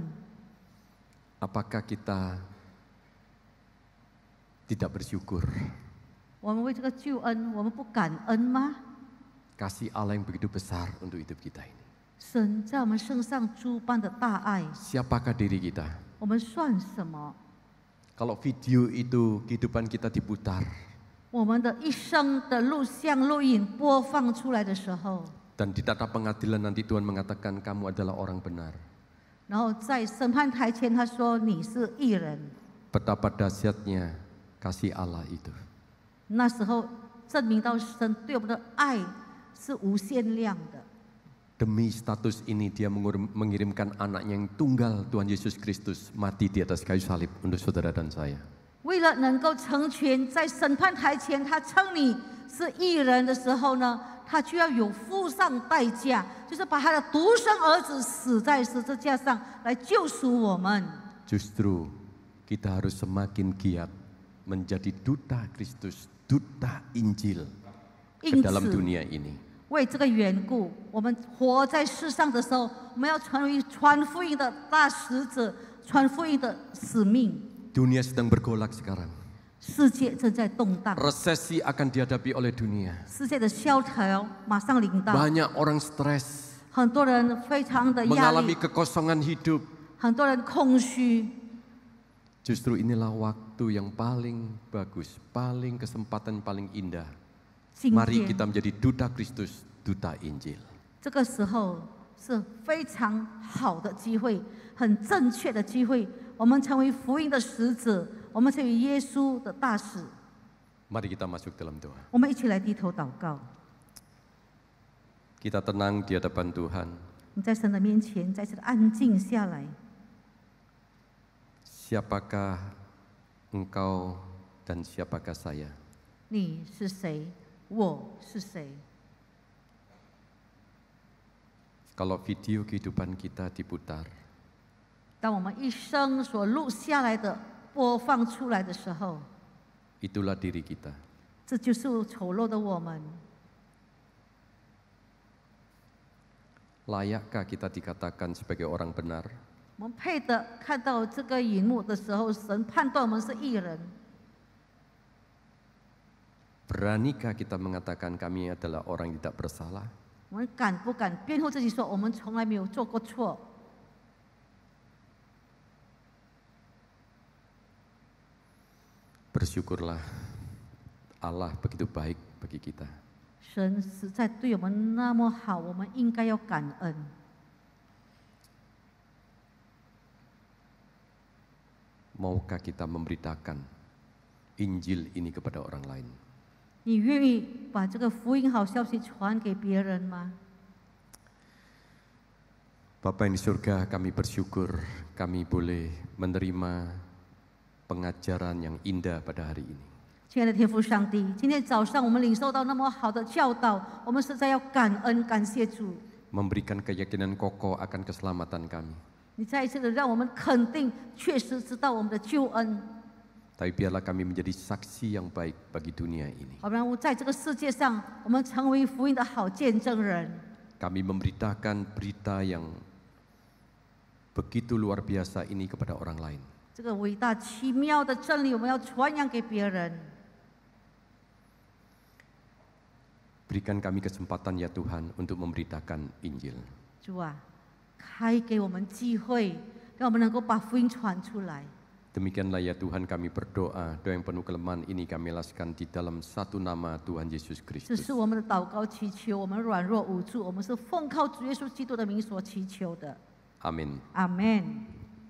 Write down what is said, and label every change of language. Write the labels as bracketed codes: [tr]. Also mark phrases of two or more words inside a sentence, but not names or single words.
[id] Apakah kita tidak bersyukur? [zh] 我们为这个救恩，我们不感恩吗？ [id] Kasih Allah yang begitu besar untuk hidup kita ini. [zh] 神在我们身上诸般的大爱， [id] Siapakah diri kita? [zh] 我们算什么？ [id] Kalau video itu kehidupan kita diputar [zh] 我们的一生的录像录影播放出来的时候， [id] dan di tata pengadilan nanti Tuhan mengatakan kamu adalah orang benar. [zh] 然后在审判台前他说你是义人， [id] Betapa dahsyatnya kasih Allah itu. [zh] 那时候证明到神对我们的爱是无限量的。 [id] Demi status ini dia mengirimkan anaknya yang tunggal Tuhan Yesus Kristus mati di atas kayu salib untuk saudara dan saya. [zh] 为了能够成全，在审判台前他称你是义人的时候呢，他就要有付上代价，就是把他的独生儿子死在十字架上来救赎我们。 [id] Justru kita harus semakin giat menjadi duta Kristus, duta Injil ke [zh] 因 [id] dalam [zh] 此， [id] dunia ini. [zh] 为这个缘故，我们活在世上的时候，我们要成为传福音的大使者，传福音的使命。 [id] Dunia sedang bergolak sekarang. [zh] 世界正在动荡， [id] Resesi akan dihadapi oleh dunia. [zh] 世界的萧条马上临到， [id] Banyak orang stres, [zh] 很多人非常的压 [id] mengalami [zh] 力， [id] kekosongan hidup. [zh] 很多人空虚。 [id] Justru inilah waktu yang paling bagus, paling kesempatan paling indah. [zh] 今 [id] Mari [zh] 天 [id] kita menjadi duta Kristus, duta Injil. [zh] 这个时候是非常好的机会，很正确的机会，我们成为福音的使者，我们成为耶稣的大使。 [id] Mari kita masuk dalam doa. [zh] 我们一起来低头祷告。 [id] Kita tenang di hadapan Tuhan. [zh] 你在神的面前再次的安静下来。 [id] Siapakah engkau dan siapakah saya? [zh] 你是谁？我是谁？ [id] Kalau video kehidupan kita diputar, [zh] 当我们一生所录下来的播放出来的时候， [id] itulah diri kita. [zh] 这就是丑陋的我们。 [id] Layakkah kita dikatakan sebagai orang benar? [zh] 我们配得看到这个荧幕的时候，神判断我们是义人。 [id] Beranikah kita mengatakan kami adalah orang yang tidak bersalah? [zh] 我们敢不敢辩护自己说，我们从来没有做过错？ [id] Bersyukurlah Allah begitu baik bagi kita. [zh] 神实在对我们那么好，我们应该要感恩。 [id] Maukah kita memberitakan Injil ini kepada orang lain? [zh] 你愿意把这个福音好消息传给别人吗？ [id] Bapa yang di surga, kami bersyukur kami boleh menerima pengajaran yang indah pada hari ini. [zh] 亲爱的天父上帝，今天早上我们领受到那么好的教导，我们实在要感恩感谢主。 [id] Memberikan keyakinan kokoh akan keselamatan kami. [zh] 你再一次的让我们肯定，确实知道我们的救恩。 [id] Tapi biarlah kami menjadi saksi yang baik bagi dunia ini. [zh] 好让我在这个世界上，我们成为福音的好见证人。 [id] Kami memberitakan berita yang begitu luar biasa ini kepada orang lain. [zh] 这个伟大奇妙的真理，我们要传扬给别人。 [id] Berikan kami kesempatan ya Tuhan untuk memberitakan Injil. [zh] 主啊，开给我们机会，让我们能够把福音传出来。 [id] Demikianlah ya Tuhan kami berdoa, doa yang penuh kelemahan ini kami laskan di dalam satu nama Tuhan Yesus [zh] 这 [id] Kristus. [zh] 是我们的祷告祈求，我们软弱无助，我们是奉靠主耶稣基督的名所祈求的。 [id] Amin. [zh] Amen。